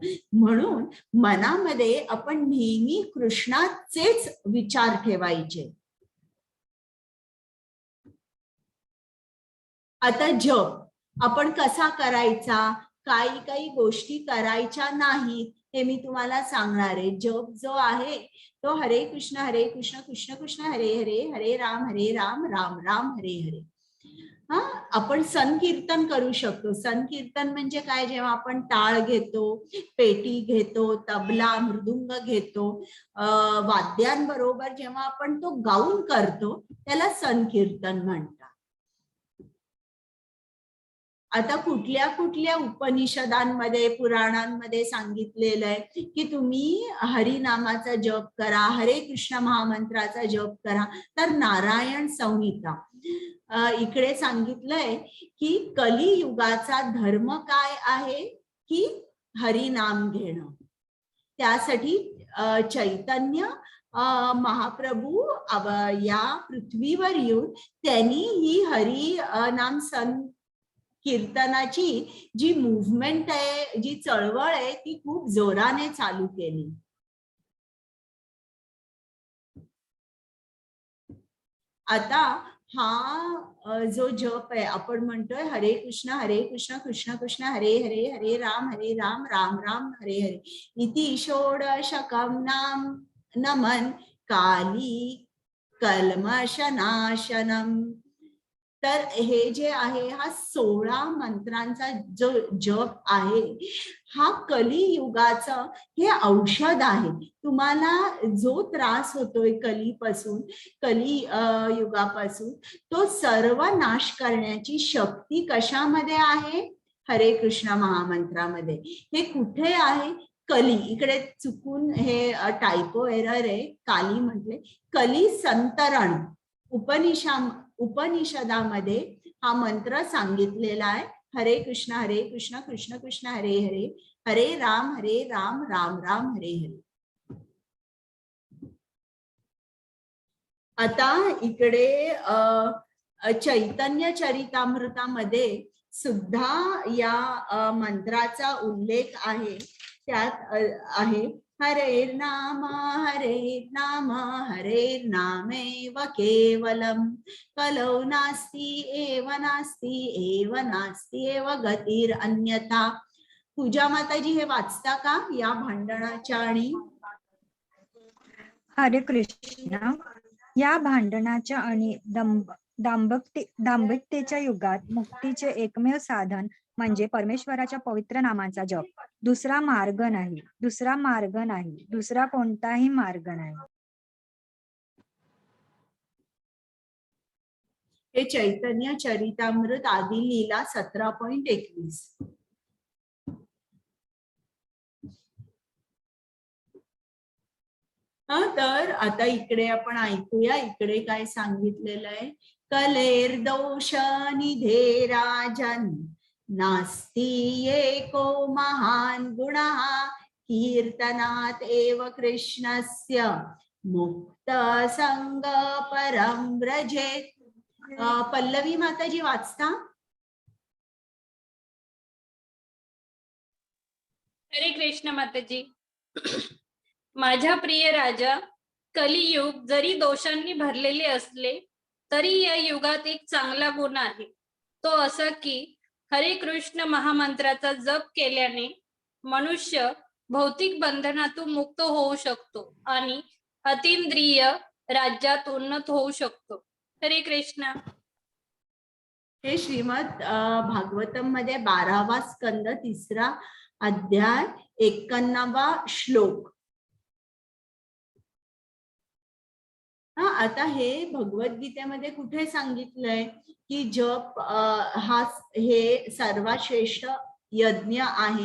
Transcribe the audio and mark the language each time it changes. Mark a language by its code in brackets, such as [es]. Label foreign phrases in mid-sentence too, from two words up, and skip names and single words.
[mr] म्हणून मनामध्ये आपण नेहमी कृष्णाचेच विचार ठेवायचे. आता जप आपण कसा करायचा, काही गोष्टी करायच्या नाहीत हे मी तुम्हाला सांगणार आहे. जप जो आहे तो [sa] हरे कृष्ण कृष्ण कृष्ण हरे हरे, हरे राम राम राम हरे हरे. [mr] आपण संकीर्तन करू शकतो. संकीर्तन म्हणजे काय, जेव्हा आपण टाळ घेतो, पेटी घेतो, तबला मृदुंग घेतो, वाद्यांबरोबर जेव्हा आपण तो गाऊन करतो त्याला संकीर्तन म्हणतात. आता कुठल्या कुठल्या उपनिषदांमध्ये पुराणांमध्ये सांगितलेलं आहे की तुम्ही हरिनामाचा जप करा, हरे कृष्ण महामंत्राचा जप करा. तर नारायण संहिता इकडे सांगितलंय की कलियुगाचा धर्म काय आहे की हरिनाम घेणं. त्यासाठी चैतन्य महाप्रभू या पृथ्वीवर येऊन त्यांनी ही हरी नाम कीर्तनाची जी मुवमेंट आहे, जी चळवळ आहे, ती खूप जोराने चालू केली. आता हा जो जप आहे, आपण म्हणतोय [sa] हरे कृष्ण कृष्ण कृष्ण हरे हरे, हरे राम राम राम हरे हरे. इति षोडशकं नाम नमन काली कल्मषनाशनम. [mr] तर हे जे आहे हा 16 मंत्रांचा जो जप आहे, हा कलियुगाचा हे औषध आहे. तुम्हाला जो त्रास होतोय कलियुगापासून तो सर्व नाश करण्याची शक्ती कशामध्ये आहे? हरे कृष्ण महामंत्रामध्ये. हे कुठे आहे? कली. इकडे चुकून हे [en] typo error [mr] आहे, काली म्हटले. कली संतरण उपनिषदामध्ये हा मंत्र सांगितलेला आहे. [sa] हरे कृष्ण कृष्ण कृष्ण हरे हरे, हरे राम राम राम हरे हरे. [mr] आता इकडे चैतन्य चरितामृतामध्ये सुद्धा या मंत्राचा उल्लेख आहे. त्यात आहे [sa] हरे नाम हरे नामेव केवलम, कलौ नास्ति एव गतिर अन्यथा. [mr] पूजा माताजी हे वाचता का या भांडणाच्या? आणि हरे कृष्ण. या भांडणाच्या आणि दांभिकतेच्या युगात मुक्तीचे एकमेव साधन म्हणजे परमेश्वराच्या पवित्र नामाचा जप. दुसरा मार्ग नाही, दुसरा कोणताही मार्ग नाही. हे चैतन्य चरितामृत आदि लीला 17.21. तर आता इकडे आपण ऐकूया, इकडे काय सांगितलेलं आहे. [sa] कलेर्दोष निधे राजन, नास्ति एको महान गुणः, कीर्तनात एव कृष्णस्य मुक्त संग परम व्रजेत. [mr] पल्लवी माताजी वाचता? हरे कृष्ण माताजी. माझ्या प्रिय राजा, कलियुग जरी दोषांनी भरलेले असले तरी या युगात एक चांगला गुण आहे. तो असा की हरे कृष्ण महामंत्राचा जप केल्याने मनुष्य भौतिक बंधनातून मुक्त होऊ शकतो आणि अतींद्रिय राज्यात उन्नत होऊ शकतो. हरे कृष्ण. हे श्रीमद भागवतम मध्ये 12वा स्कंद 3रा अध्याय 91वा श्लोक. आता हे भगवद्गीतेमध्ये कुठे सांगितलंय की जप हे सर्वात श्रेष्ठ यज्ञ आहे?